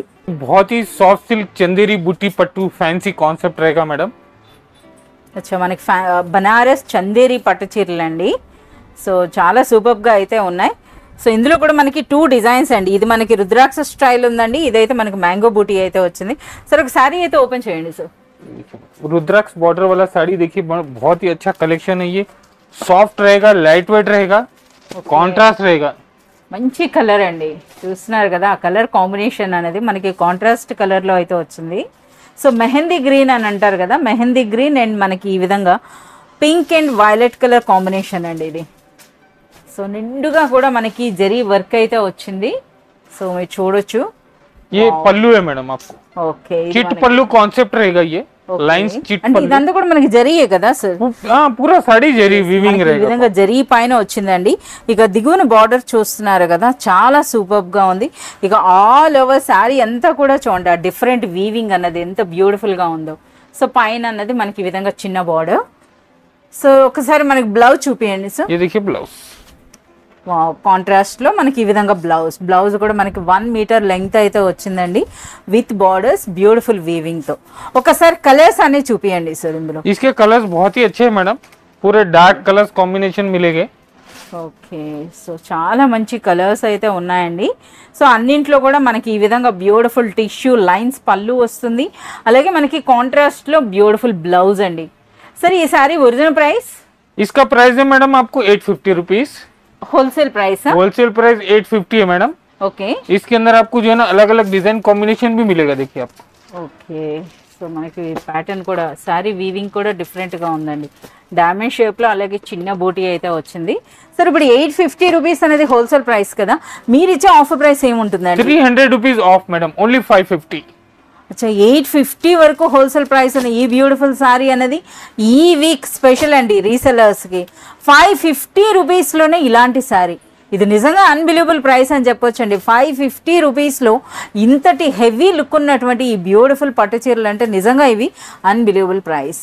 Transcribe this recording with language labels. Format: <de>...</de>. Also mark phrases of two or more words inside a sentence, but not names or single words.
<hi>बहुत ही</hi> <en>soft silk</en> <hi>चंदेरी बूटी पट्टू</hi> <en>fancy concept</en> <hi>रहेगा मैडम।</hi> <te>అచ్చా, మనకి బనారస్ చందేరి పట్టు చీరలు అండి। సో చాలా సూపర్ గా అయితే ఉన్నాయి। సో ఇందులో కూడా మనకి 2 డిజైన్స్ అండి। ఇది మనకి రుద్రాక్ష స్టైల్ ఉందండి, ఇదైతే మనకి మ్యాంగో బూటీ అయితే వచ్చింది। సార్ ఒక సారీ అయితే ఓపెన్ చేయండి సార్।</te> <hi>रुद्राक्ष बॉर्डर वाला साड़ी देखिए, बहुत ही अच्छा कलेक्शन है। ये सॉफ्ट रहेगा,</hi> <en>light weight</en> <hi>रहेगा, कॉन्ट्रास्ट रहेगा।</hi> <te>మంచి కలర్ అండి, చూస్తున్నారు కదా ఆ</te> <en>colour combination</en> <te>అనేది మనకి</te> <en>contrast colour</en> <te>లో అయితే వచ్చింది। సో మెహందీ గ్రీన్ అని అంటారు కదా, మెహందీ గ్రీన్ అండ్ మనకి ఈ విధంగా</te> <en>pink and violet colour combination</en> <te>అండి ఇది। సో నిండుగా కూడా మనకి జరీ వర్క్ అయితే వచ్చింది। సో మీరు చూడొచ్చు।</te> <hi>ये पल्लू है मैडम आपको,</hi> <te>ఓకే,</te> <hi>चिट पल्लू कॉन्सेप्ट रहेगा। ये लाइंस चिट</hi> <te>అంటే ఇదంతా కూడా మనకి జరీయే కదా సార్?</te> <hi>हाँ पूरा साड़ी जरी वीविंग</hi> <te>ఈ</te> <hi>रहेगा।</hi> <te>విధంగా జరీ పైన వచ్చిందండి। ఇక దిగువన బార్డర్ చూస్తున్నారు కదా, చాలా సూపర్ గా ఉంది। ఇక</te> <en>all over saree</en> <te>అంతా కూడా చూడండి ఆ</te> <en>different weaving</en> <te>అన్నది ఎంత బ్యూటిఫుల్ గా ఉందో। సో పైన అన్నది మనకి ఈ విధంగా చిన్న బార్డర్। సో ఒకసారి మనకి బ్లౌజ్ చూపియండి సార్।</te> <hi>ये देखिए ब्लाउज,</hi> <te>కాంట్రాస్ట్ లో మనకి ఈ విధంగా బ్లౌజ్ కూడా మనకి</te> <en>1 metre length</en> <te>అయితే వచ్చిందండి</te> <en>with borders beautiful weaving</en> <te>తో। ఒకసారి కలర్స్ అన్ని చూపియండి సార్ ఇందులో।</te> <hi>इसके कलर्स बहुत ही अच्छे हैं मैडम, पूरे</hi> <en>dark colours combination</en> <hi>मिलेंगे।</hi> <te>ఓకే, సో చాలా మంచి కలర్స్ అయితే ఉన్నాయండి। సో అన్నింట్లో కూడా మనకి ఈ విధంగా</te> <en>beautiful tissue lines</en> <te>పళ్ళు వస్తుంది, అలాగే మనకి కాంట్రాస్ట్ లో</te> <en>beautiful blouse</en> <te>అండి। సరే ఈ సారీ</te> <en>original price?</en> <hi>इसका प्राइस है मैडम आपको 850 रुपीज।</hi> <en>wholesale price</en> <hi>है?</hi> <en>wholesale price</en> <hi>850 है मैडम। ओके, इसके अंदर आपको जो है ना अलग अलग</hi> <en>design combination</en> <hi>भी मिलेगा। देखिए आपको</hi> <te>ఓకే। సో మనకి ప్యాటర్న్ కూడా సారీ వీవింగ్ కూడా డిఫరెంట్ గా ఉందండి,</te> <en>diamond shape</en> <te>లో, అలాగే చిన్న బూటీ అయితే వచ్చింది। సరే ఇప్పుడు 850 రూపీస్ అనేది</te> <en>wholesale price</en> <te>కదా, మీరు ఇచ్చే</te> <en>offer price</en> <te>ఏముంటుందండి?</te> <en>300 rupees off madam, only 550.</en> <te>అచ్చా 850 వరకు</te> <en>wholesale price</en> <te>ఉన్న ఈ</te> <en>beautiful saree</en> <te>అనేది ఈ</te> <en>week special</en> <te>అండి రీసెలర్స్కి. 550 రూపీస్లోనే ఇలాంటి సారీ, ఇది నిజంగా</te> <en>unbelievable price</en> <te>అని చెప్పొచ్చు అండి. 550 రూపీస్లో ఇంతటి</te> <en>heavy look</en> <te>ఉన్నటువంటి ఈ బ్యూటిఫుల్ పట్టు చీరలు అంటే నిజంగా ఇవి</te> <en>unbelievable price.</en>